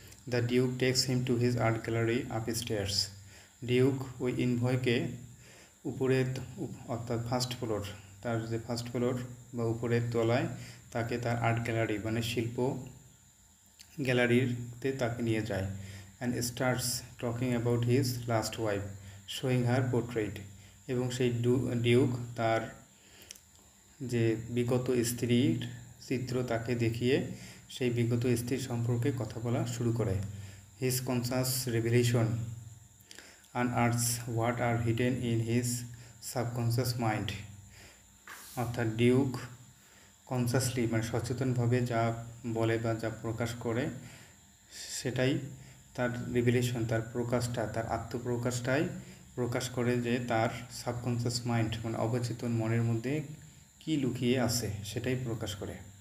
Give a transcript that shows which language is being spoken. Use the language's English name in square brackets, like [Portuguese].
[English] The duke takes him to his art gallery upstairs. [Bangla] Duke ওই ইনভয়কে উপরে অর্থাৎ first floor, তার যে ফার্স্ট ফ্লোর বা উপরের তলায় তাকে তার আর্ট গ্যালারি মানে শিল্প গ্যালারিতে তাকে নিয়ে যায়. [English] and starts talking about his last wife, showing her portrait. [Bangla] এবং সেই ডিউক তার যে বিগত স্ত্রীর চিত্র তাকে দেখিয়ে সেই বিগত স্ত্রীর সম্পর্কে কথা বলা শুরু করে. [English] his conscious revelation unearths what are hidden in his subconscious mind. [Bangla] অর্থাৎ ডিউক কনসাসলি মানে সচেতনভাবে যা বলে বা যা প্রকাশ করে সেটাই তার রিভিলেশন, তার প্রকাশটা, তার আত্মপ্রকাশটাই প্রকাশ করে যে তার সাবকনসিয়াস মাইন্ড মানে অবচেতন মনের মধ্যে কি লুকিয়ে আছে সেটাই প্রকাশ করে.